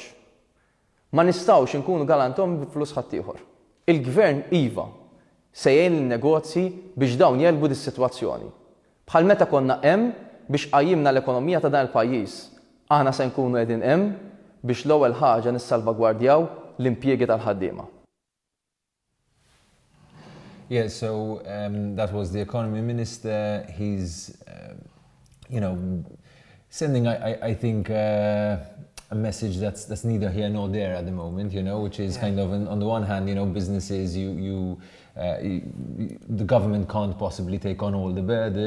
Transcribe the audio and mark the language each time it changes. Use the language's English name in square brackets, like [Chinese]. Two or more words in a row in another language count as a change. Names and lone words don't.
[Maltese] Ma nistgħux inkunu galantom b'flus ħaddieħor. Il-gvern iva se jgħin il-negozji biex dawn jelbu dis-sitwazzjoni. Bħal meta konna hemm biex qajjimna l-ekonomija ta' dan il-pajjiż. Aħna se nkunu qegħdin hemm biex l-ewwel ħaġa nissalvagwardjaw l-impjiegi tal-ħaddiema. [English] Yeah, so that was the economy minister. He's, sending, I think, a message that's neither here nor there at the moment, which is kind of, on the one hand, businesses, the government can't possibly take on all the burden.